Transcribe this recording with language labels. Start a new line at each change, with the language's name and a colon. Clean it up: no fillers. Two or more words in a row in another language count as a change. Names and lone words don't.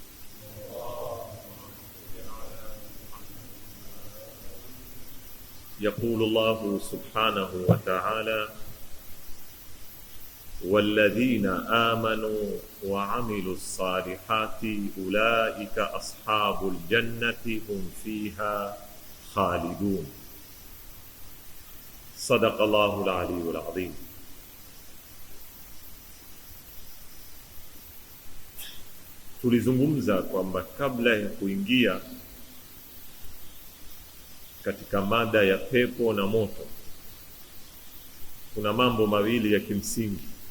Arabic: يقول الله سبحانه وتعالى: والذين آمنوا وعملوا الصالحات أولئك أصحاب الجنة هم فيها خالدون. صدق الله العلي العظيم.
Swahili: Tulizungumza kwamba kabla ya kuingia katika mada ya pepo na moto, kuna mambo mawili ya kimsingi.